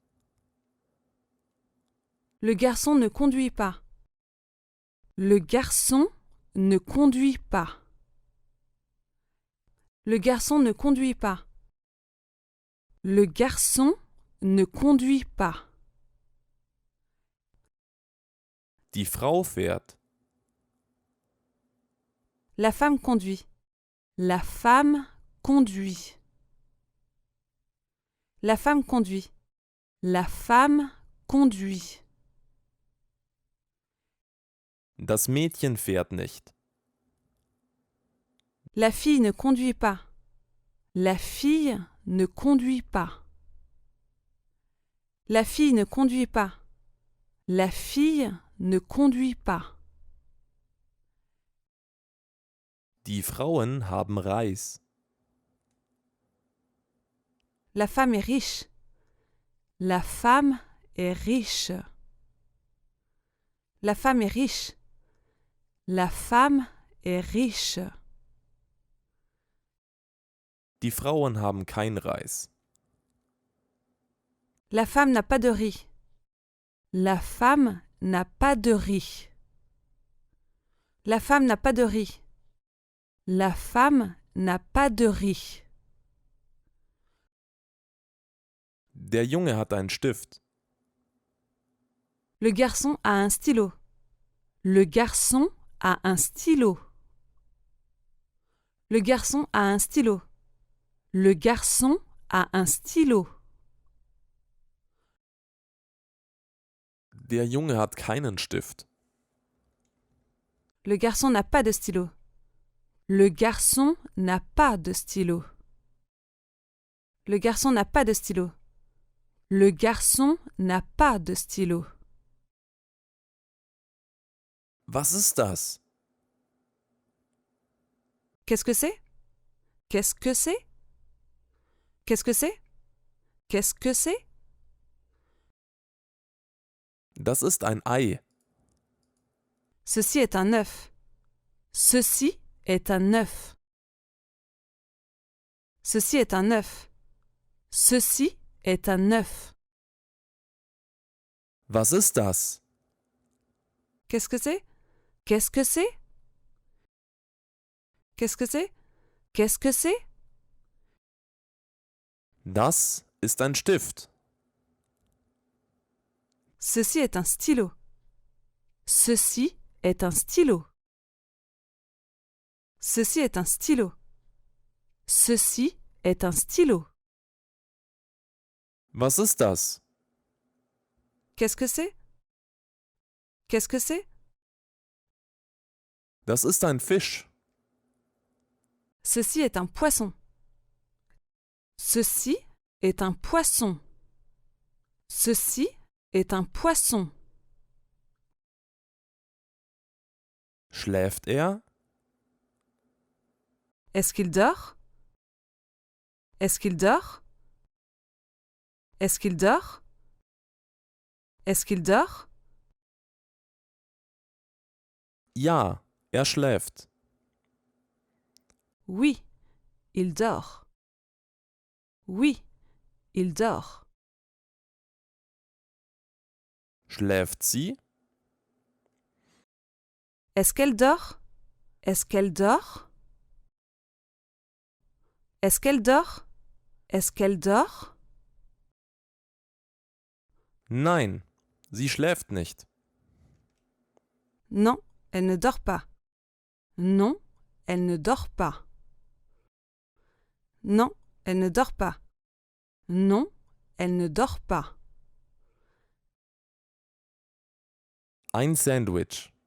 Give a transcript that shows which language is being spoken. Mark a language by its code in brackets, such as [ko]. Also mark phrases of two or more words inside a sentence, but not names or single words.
[fr] Le garçon ne conduit pas. Le garçon ne conduit pas. Le garçon ne conduit pas. Le garçon ne conduit pas. [de] Die Frau fährt. [fr] La femme conduit. La femme conduit. La femme conduit. La femme conduit. [de] Das Mädchen fährt nicht. [fr] La fille ne conduit pas. La fille ne conduit pas. La fille ne conduit pas. La fille ne conduit pas. [de] Die Frauen haben Reis. [fr] La femme est riche. La femme est riche. La femme est riche. La femme est riche. [de] Die Frauen haben kein Reis. [fr] La femme n'a pas de riz. La femme n'a pas de riz. La femme n'a pas de riz. La femme n'a pas de riz. [de] Der Junge hat einen Stift. [fr] Le garçon a un stylo. Le garçon a un stylo. Le garçon a un stylo. Le garçon a un stylo. [de] Der Junge hat keinen Stift. [fr] Le garçon n'a pas de stylo. Le garçon n'a pas de stylo. Le garçon n'a pas de stylo. Le garçon n'a pas de stylo. [de] Was ist das? [fr] Qu'est-ce que c'est? Qu'est-ce que c'est? Qu'est-ce que c'est? Qu'est-ce que c'est? [de] Das ist ein Ei. [fr] Ceci est un œuf. Ceci est un œuf. Ceci est un œuf. Ceci est un œuf. [de] Was ist das? [fr] Qu'est-ce que c'est? Qu'est-ce que c'est? Qu'est-ce que c'est? Qu'est-ce que c'est? [de] Das ist ein Stift. [fr] Ceci est un stylo. Ceci est un stylo. Ceci est un stylo. Ceci est un stylo. [de] Was ist das? [fr] Qu'est-ce que c'est? Qu'est-ce que c'est? [de] Das ist ein Fisch. [fr] Ceci est un poisson. Ceci est un poisson. Ceci est un poisson. [de] Schläft er? [fr] Est-ce qu'il dort? Est-ce qu'il dort? Est-ce qu'il dort? Est-ce qu'il dort? [de] Ja, er schläft. [fr] Oui, il dort. Oui, il dort. [de] Schläft sie? [fr] Est-ce qu'elle dort? Est-ce qu'elle dort? Est-ce qu'elle dort? Est-ce qu'elle dort? [de] Nein, sie schläft nicht. [fr] Non, elle ne dort pas. Non, elle ne dort pas. Non, elle ne dort pas. Non, elle ne dort pas. [de] Ein Sandwich.